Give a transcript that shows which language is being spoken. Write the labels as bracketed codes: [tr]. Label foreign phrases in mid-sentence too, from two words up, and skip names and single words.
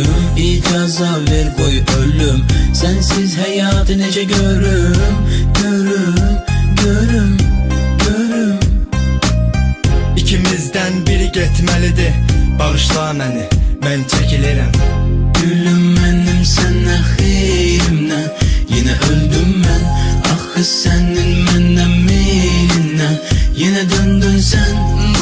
[az] İcaza ver koy ölüm, sensiz hayatı necə görüm. Görüm, görüm, görüm. İkimizdən biri getməlidir, bağışla məni, mən çəkilirəm. [tr] Gülüm benim sen ahirimden, yine öldüm ben. Ah senin benden meylinle, yine döndün sen.